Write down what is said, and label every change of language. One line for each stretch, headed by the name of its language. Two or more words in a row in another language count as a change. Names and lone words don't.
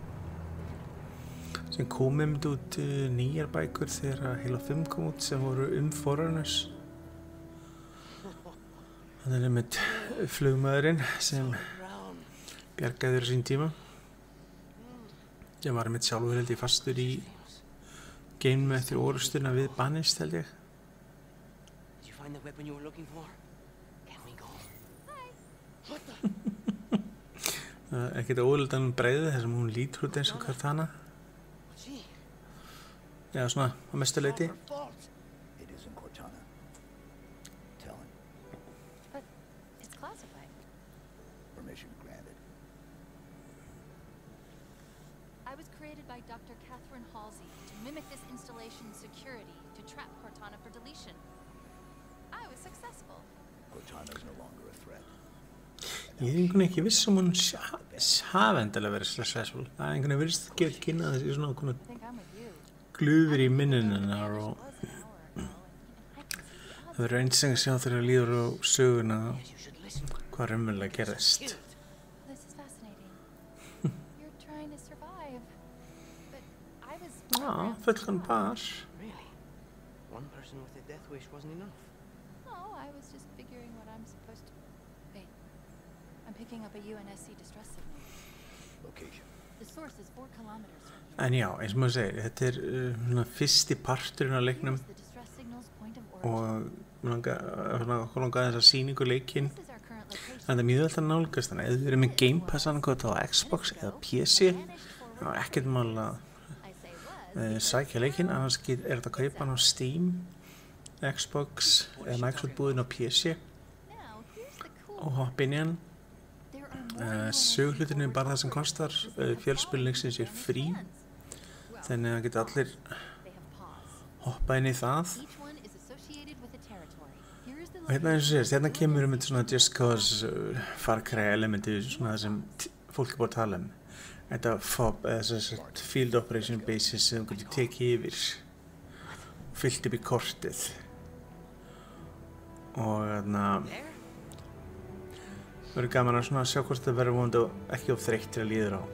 Icelandic: Sem kom út nýjar bækur þegar Halo 5 kom út sem voru Forerunners. Þannig með flugmaðurinn sem bjargaði þér sín tíma. Ég var með sjálfur held ég fastur í geimnum eftir orustuna við Banished, held ég.
English: Did you find the weapon you were looking for? Can we go?
Icelandic: Ekkert óðaldan breiði þar sem hún lítur út eins og Cortana. Já, svona á mestu leyti.
English: It isn't Cortana. Tell him. But it's classified. Permission granted. I was created by Dr. Catherine Halsey to mimic this installation's security to trap Cortana for deletion. I was successful. Cortana is no longer a threat.
Icelandic: Ég er einhvern veginn ekki viss um hún hafi endilega verið successful. Það er einhvern veginn virðist ekki að kynna þessi svona
English: I think I'm with you.
Icelandic: glufir í minninnar og það verður eins að sjá þegar líður á söguna hvað raunverulega gerðist.
English: This is fascinating. You're trying to survive. But I was
Icelandic: Já, fullkomn par.
English: Really? One person with a death wish wasn't enough. No, I was just figuring what I'm supposed to. Wait. I'm picking up a UNSC distress signal. Location. The source is 4 kilometers from here.
Icelandic: En já, eins og maður segir, þetta er svona fyrsti parturinn af leiknum
English: Here's the distress signal's point of origin.
Icelandic: og okkur langaði þessa sýningu leikinn.
English: This is our current location.
Icelandic: Það er mjög vel að nálgast þannig, ef þið verið með Game Pass annað á Xbox eða PC, þá er ekkert mál að
English: I say was.
Icelandic: sækja leikinn, annars er þetta að kaupa hann á Steam, Xbox eða Microsoft búðin á PC
English: Now, here's the cool.
Icelandic: og hoppa inn í hann.
English: There are more
Icelandic: Söguhlutinu er bara það sem kostar, fjölspilningsins er frí, þannig að geta allir
English: They have paused.
Icelandic: hoppa inn í það.
English: Each one is associated with a territory. Here is the
Icelandic: Og hérna eins og sést, hérna kemur um þetta svona Just Cause Far Cry elementi, svona það sem fólk er búið að tala um. Þetta FOB, eða þess að
English: Field Operation Bases
Icelandic: sem þú getur tekið yfir og fyllt upp í kortið. Og þarna verður gaman að svona sjá hvort þetta verður vonandi og ekki of þreytt til að líður á.